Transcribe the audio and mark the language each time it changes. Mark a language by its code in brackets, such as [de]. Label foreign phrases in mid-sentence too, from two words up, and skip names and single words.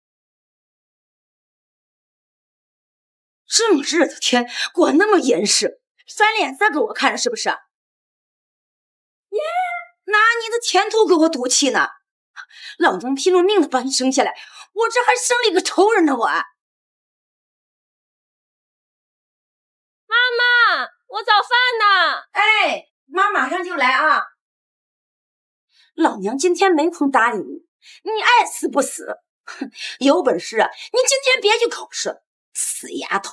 [zh] 這麼熱的天，管那麼嚴實，甩臉色給我看是不是？耶，拿你的前途給我賭氣呢！老娘拼了命的把你生下來，我這還生了一個仇人呢！我媽媽，我早飯呢。哎，媽馬上就來啊！老娘今天沒空搭理你，你愛死不死？哼，有本事啊，你今天別去考試，死丫頭！